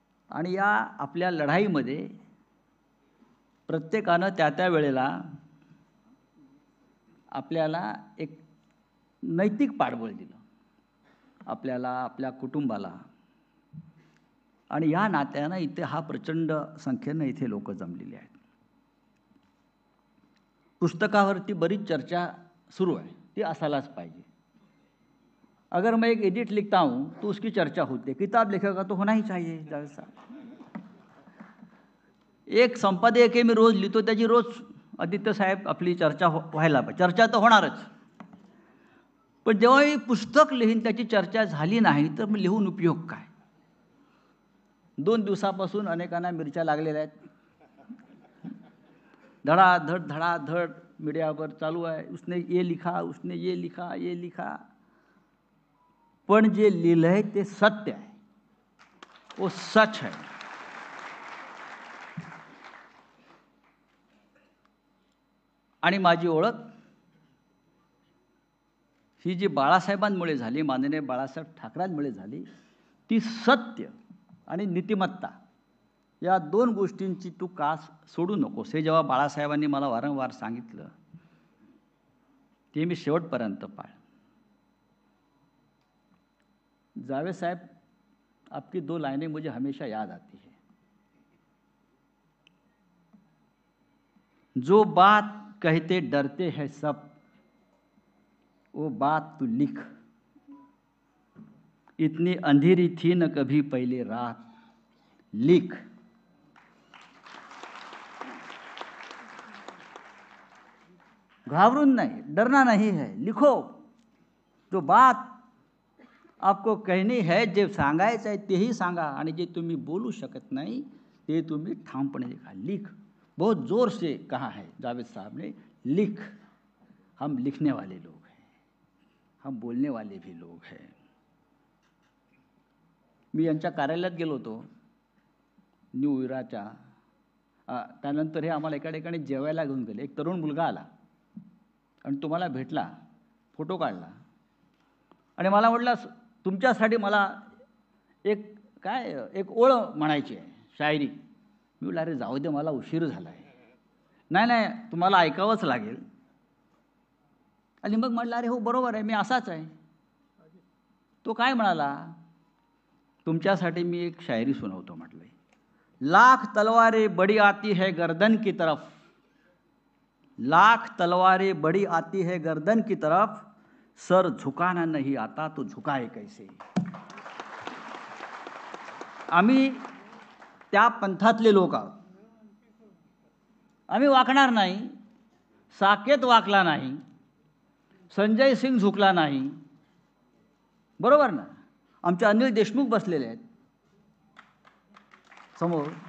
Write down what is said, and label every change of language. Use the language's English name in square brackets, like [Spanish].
[Marathi] आणि या आपल्या लढाईमध्ये प्रत्येकानं त्या त्या वेळेला आपल्याला एक नैतिक पाठबळ दिलं, आपल्याला, आपल्या कुटुंबाला. आणि या नात्यानं इथे हा प्रचंड संख्येनं इथे लोक जमलेली आहेत. पुस्तकावरती बरीच चर्चा सुरू आहे, ती असायलाच पाहिजे. [Hindi] अगर मैं एक एडिट लिखता हूँ तो उसकी चर्चा होती है. किताब लिखेगा तो होना ही चाहिए. [Marathi] जावेद साहब, एक संपादकीय के मी रोज लिहितो, त्याची रोज आदित्य साहेब आपली चर्चा व्हायला पाहिजे. चर्चा तर होणारच, पण जेव्हा पुस्तक लिहीन त्याची चर्चा झाली नाही तर मग लिहून उपयोग काय? 2 दिवसापासून अनेकांना मिरच्या लागलेल्या आहेत. धडाधड धडाधड मीडियावर चालू आहे, [Hindi] उसने ये लिखा, उसने ये लिखा, ये लिखा. [Marathi] पण जे लिहिलंय ते सत्य आहे, [Hindi] वो सच है. [Marathi] आणि माझी ओळख ही जी बाळासाहेबांमुळे झाली, माननीय बाळासाहेब ठाकरेंमुळे झाली, ती सत्य आणि नीतिमत्ता या 2 गोष्टींची तू कास सोडू नकोस. हे जेव्हा बाळासाहेबांनी मला वारंवार सांगितलं ते मी शेवटपर्यंत पाळ. [Hindi] जावेद साहब, आपकी 2 लाइनें मुझे हमेशा याद आती है. जो बात कहते डरते हैं सब, वो बात तू लिख. इतनी अंधेरी थी न कभी पहले रात, लिख. घाबरून नहीं, डरना नहीं है, लिखो. जो बात आपको कहनी है, [Marathi] जे सांगायचं आहे तेही सांगा, आणि जे तुम्ही बोलू शकत नाही ते तुम्ही ठामपणे लिखा. [Hindi] लिख. बहुत जोर से कहा है जावेद साहब ने, लिख. हम लिखने वाले लोग हैं, हम बोलने वाले भी लोग हैं. [Marathi] मी यांच्या कार्यालयात गेलो होतो न्यू इराच्या. त्यानंतर हे आम्हाला एका ठिकाणी जेवायला घेऊन गेले. एक तरुण मुलगा आला आणि तुम्हाला भेटला, फोटो काढला आणि मला म्हटलं, तुमच्यासाठी मला एक ओळ म्हणायची आहे, शायरी. मी म्हटलं, अरे जाऊ दे, मला उशीर झाला आहे. नाही, तुम्हाला ऐकावंच लागेल. आणि मग म्हटलं, अरे हो बरोबर आहे, मी असाच आहे. तो काय म्हणाला, तुमच्यासाठी मी एक शायरी सुनावतो म्हटलं. [Hindi] लाख तलवारें बड़ी आती है गर्दन की तरफ, लाख तलवारें बड़ी आती है गर्दन की तरफ, सर झुकाना नहीं आता तो झुकाए कैसे. [Marathi] आम्ही त्या पंथातले लोक आहोत. आम्ही वाकणार नाही. साकेत वाकला नाही, संजय सिंग झुकला नाही, बरोबर ना. आमचे अनिल देशमुख बसलेले आहेत समोर.